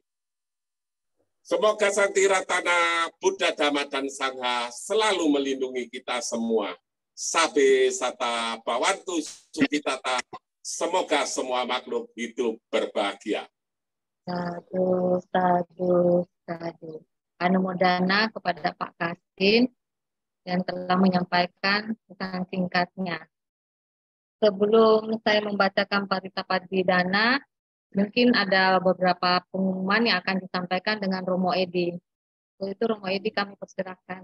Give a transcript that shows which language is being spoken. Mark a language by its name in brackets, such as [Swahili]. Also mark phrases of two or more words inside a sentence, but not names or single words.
[Indonesian] Semoga Sang Tiratana Buddha Dhamma dan Sangha selalu melindungi kita semua. [Pali] Sabe sata bawantu sukitata. [Indonesian] Semoga semua makhluk hidup berbahagia. [Pali] Sadu, sadu, sadu. [Indonesian] Anumodana kepada Pak Kasin yang telah menyampaikan pesan singkatnya. Sebelum saya membacakan Parita Padidana, mungkin ada beberapa pengumuman yang akan disampaikan dengan Romo Edi. Untuk itu Romo Edi kami persilakan.